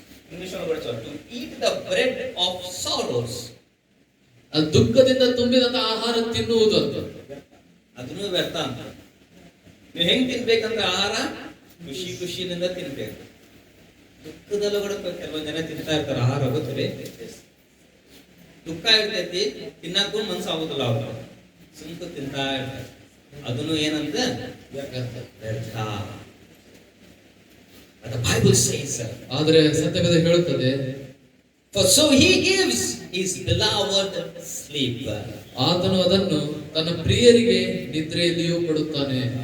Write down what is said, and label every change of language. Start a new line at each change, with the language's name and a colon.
Kannada: English ಒಳಗಡೆ
English: to eat the bread of sorrows.
Kannada: ಅದು ದುಃಖದಿಂದ ತುಂಬಿದಂತ ಆಹಾರ ತಿನ್ನುವುದು ಅಂತ. ಅದನ್ನು ವ್ಯರ್ಥ ಅಂತ. ನೀವು ಹೆಂಗ್ ತಿನ್ಬೇಕಂದ್ರೆ ಆಹಾರ ಖುಷಿಯಿಂದ ತಿನ್ಬೇಕು. ದುಃಖದಲ್ಲೂ ಕೂಡ ಕೆಲವೊಂದು ಜನ ತಿಂತಾ ಇರ್ತಾರೆ ಆಹಾರ, ಗೊತ್ತೇ? ದುಃಖ ಇರ್ತೈತಿ, ತಿನ್ನಕ್ಕೂ ಮನ್ಸು ಆಗುದಿಲ್ಲ, ಅವ್ರು ಸುಮ್ಕ ತಿಂತಾ ಇರ್ತಾರೆ. ಅದನ್ನು ಏನಂತ ವ್ಯರ್ಥ.
English: The Bible says,
Kannada: ಆದರೆ ಸತ್ಯವೇದ ಹೇಳುತ್ತದೆ,
English: for so he gives his beloved sleep.
Kannada: ಆತನು ಅದನ್ನು ತನ್ನ ಪ್ರಿಯರಿಗೆ ನಿದ್ರೆಯಲ್ಲಿಯೂ ಕೊಡುತ್ತಾನೆ.